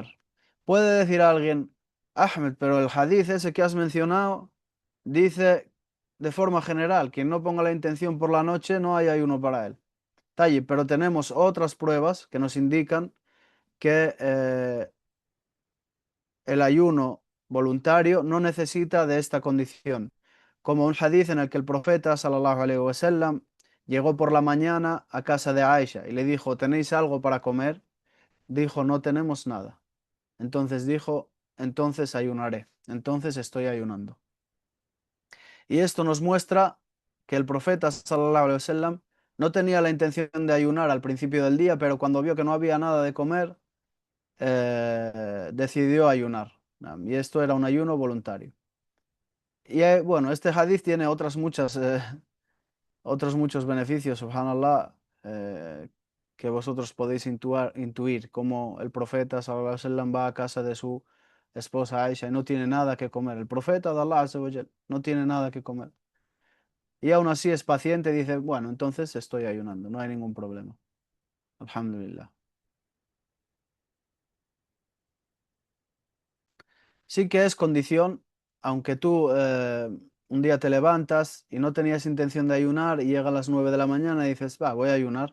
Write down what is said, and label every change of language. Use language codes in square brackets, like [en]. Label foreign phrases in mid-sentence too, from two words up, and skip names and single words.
[es] Puede decir alguien, Ahmed, pero el hadith ese que has mencionado dice de forma general, quien no ponga la intención por la noche no hay ayuno para él. Talle, pero tenemos otras pruebas que nos indican que el ayuno voluntario no necesita de esta condición, como un hadith en el que el profeta [ar] صلى الله عليه وسلم [es] llegó por la mañana a casa de Aisha y le dijo, ¿tenéis algo para comer? Dijo, no tenemos nada. Entonces dijo, entonces ayunaré, entonces estoy ayunando. Y esto nos muestra que el profeta [ar] صلى الله عليه وسلم [es] no tenía la intención de ayunar al principio del día, pero cuando vio que no había nada de comer, decidió ayunar. Y esto era un ayuno voluntario. Y bueno, este hadith tiene otros muchos beneficios, subhanallah, que vosotros podéis intuir, como el profeta [ar] صلى الله عليه وسلم [es] va a casa de su esposa Aisha y no tiene nada que comer. El profeta de Allah [ar] عز وجل [es] no tiene nada que comer. Y aún así es paciente y dice, bueno, entonces estoy ayunando, no hay ningún problema. Alhamdulillah. Sí que es condición, aunque tú un día te levantas y no tenías intención de ayunar y llega a las 9 de la mañana y dices, va, voy a ayunar.